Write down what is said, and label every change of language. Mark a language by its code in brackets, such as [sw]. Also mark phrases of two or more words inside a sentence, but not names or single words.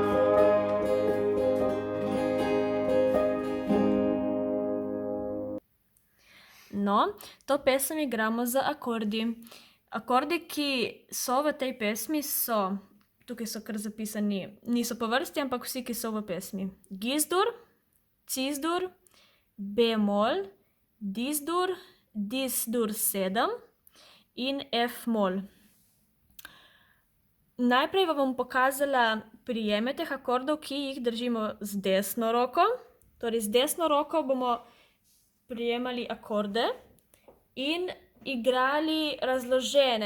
[sl] No, to pesem igramo z akordi. Akordi, ki so v tej pesmi, so, tukaj so kar zapisani, niso po vrsti, ampak vsi, ki so v pesmi. Gs-dur, Cis-dur, B-mol, Dis-dur, Dis-dur 7 in F-mol. Najprej vam bom pokazala prijeme teh akordov, ki jih držimo z desno roko. Torej, z desno roko bomo prijemali akorde in igrali razložene.